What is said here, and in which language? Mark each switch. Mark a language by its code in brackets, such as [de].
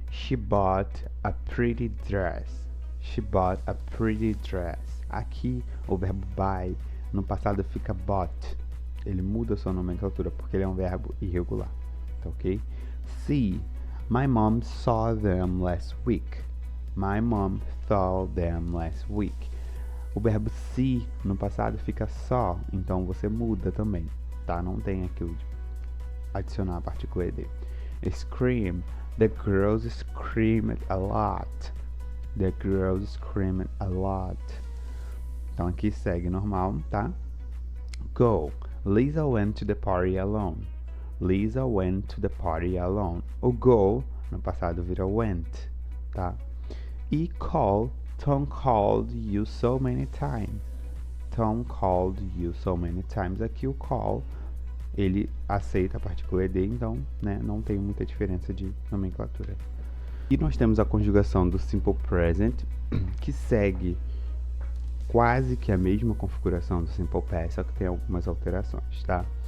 [en] She bought a pretty dress. She bought a pretty dress. [pt] Aqui o verbo buy no passado fica bought. Ele muda sua nomenclatura porque ele é um verbo irregular, tá ok? [en] See. My mom saw them last week. My mom saw them last week. [pt] O verbo see no passado fica saw, então você muda também, tá? Não tem aquilo de adicionar a partícula ED. [en] Scream. The girls screamed a lot. The girls screamed a lot. [pt] Então aqui segue normal, tá? [en] Go. Lisa went to the party alone. Lisa went to the party alone. [pt] O go no passado vira went, tá? E call. [en] Tom called you so many times. Tom called you so many times. [pt] Aqui o call ele aceita a partícula ED, então, né, não tem muita diferença de nomenclatura. E nós temos a conjugação do simple present, que segue quase que a mesma configuração do simple past, só que tem algumas alterações, tá?